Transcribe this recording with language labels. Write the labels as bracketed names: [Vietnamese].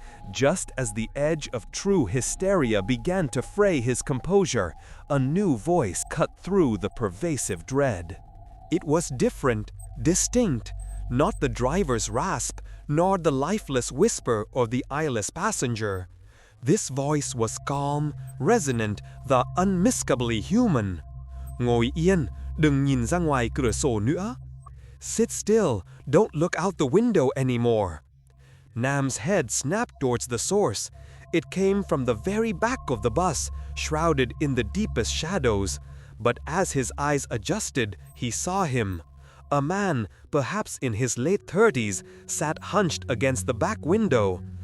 [English] Just as the edge of true hysteria began to fray his composure, a new voice cut through the pervasive dread. It was different, distinct, not the driver's rasp, nor the lifeless whisper of the eyeless passenger. This voice was calm, resonant, the unmistakably human. [Vietnamese] Ngồi yên, đừng nhìn ra ngoài cửa sổ nữa. [English] Sit still, don't look out the window anymore. Nam's head snapped towards the source. It came from the very back of the bus, shrouded in the deepest shadows. But as his eyes adjusted, he saw him. A man, perhaps in his late 30s, sat hunched against the back window.